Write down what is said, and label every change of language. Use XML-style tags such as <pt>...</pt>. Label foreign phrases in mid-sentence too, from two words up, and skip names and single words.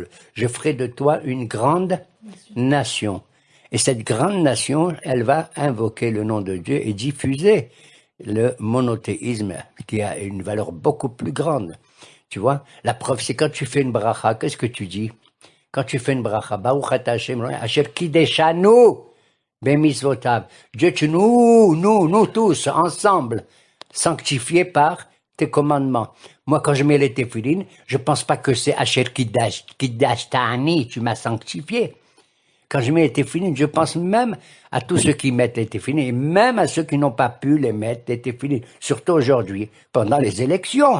<fr>Je ferai de toi une grande nation. Et cette grande nation, elle va invoquer le nom de Dieu et diffuser le monothéisme qui a une valeur beaucoup plus grande. Tu vois, la preuve, c'est quand tu fais une bracha, qu'est-ce que tu dis? Quand tu fais une bracha,</fr> <he>ברוך אתה השם אשר קדשנו במצותיו.</he> <fr>Dieu, nous tous, ensemble, sanctifiés par tes commandements. Moi, quand je mets les téphilines, je pense pas que c'est</fr> <he>אשר קידשתני,</he> <fr>tu m'as sanctifié. Quand je mets les téphilines, je pense même à tous ceux qui mettent les téphilines, et même à ceux qui n'ont pas pu les mettre, les téphilines, surtout aujourd'hui, pendant les élections.</fr>